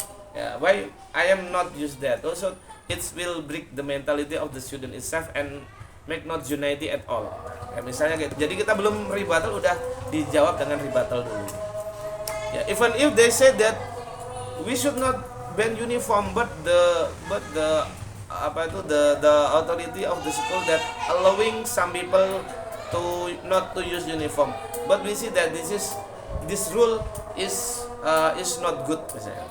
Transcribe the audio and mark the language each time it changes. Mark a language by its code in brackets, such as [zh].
[en] Yeah, why I am not use that? Also, it will break the mentality of the student itself and make not unity at all. [id] Ya, misalnya gitu. Jadi kita belum rebuttal udah dijawab dengan rebuttal dulu. [en] Ya, even if they say that we should not ban uniform, but the authority of the school that allowing some people to not to use uniform, but we see that this rule is not good [id] misalnya.